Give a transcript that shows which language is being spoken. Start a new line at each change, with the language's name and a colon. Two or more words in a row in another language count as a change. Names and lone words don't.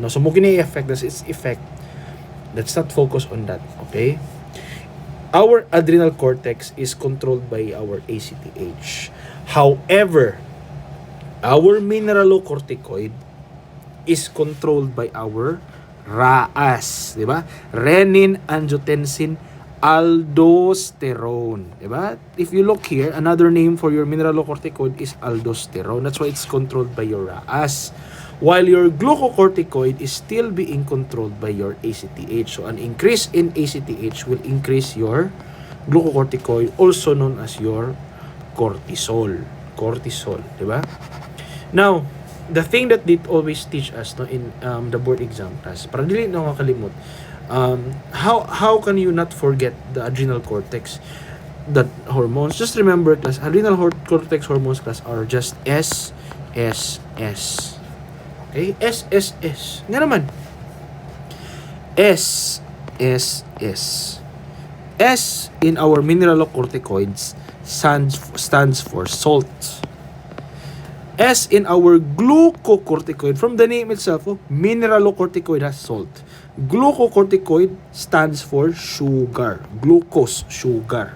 English: So mo gini affect this its effect. Let's not focus on that, okay? Our adrenal cortex is controlled by our ACTH. However, our mineralocorticoid is controlled by our RAAS,
Filipino: di ba?
English: Renin, angiotensin, aldosterone,
Filipino: di ba?
English: If you look here, another name for your mineralocorticoid is aldosterone. That's why it's controlled by your RAAS. While your glucocorticoid is still being controlled by your ACTH. So an increase in ACTH will increase your glucocorticoid, also known as your cortisol,
Filipino: di ba?
English: Now, the thing that they always teach us, no, in the board exam class,
Cebuano: para dili na makalimot,
English: how can you not forget the adrenal cortex, that hormones? Just remember, class, adrenal cortex hormones, class, are just SSS. Okay, SSS.
Filipino: Nga naman.
English: SSS. S in our mineralocorticoids stands for salt. S in our glucocorticoid, from the name itself, mineralocorticoid has salt. Glucocorticoid stands for sugar, glucose, sugar.